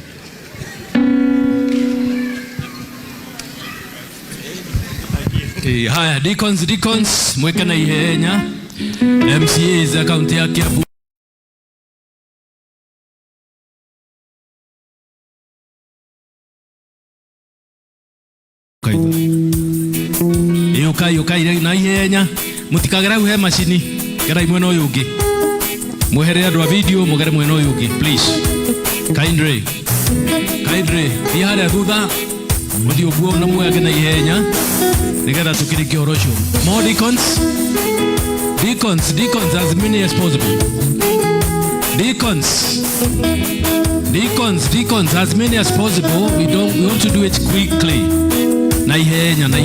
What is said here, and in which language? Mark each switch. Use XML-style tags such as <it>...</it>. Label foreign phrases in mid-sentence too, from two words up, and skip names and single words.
<ki>haya deacons mweke na ihenya MCAs akaunti ya Kiambu yukai na ihenya mutikagera uhe machini gerai mwena uyu ungi mwehere andu a video mugere mwena uyu ungi</ki> <en>please kindly</en> <ki>thia haria thutha muthi uguo na mweke na ihenya nigetha tukirikie horo ucio</ki> <en>more deacons as many as possible deacons as many as possible we want to do it quickly</en> <ki>na ihenya</ki>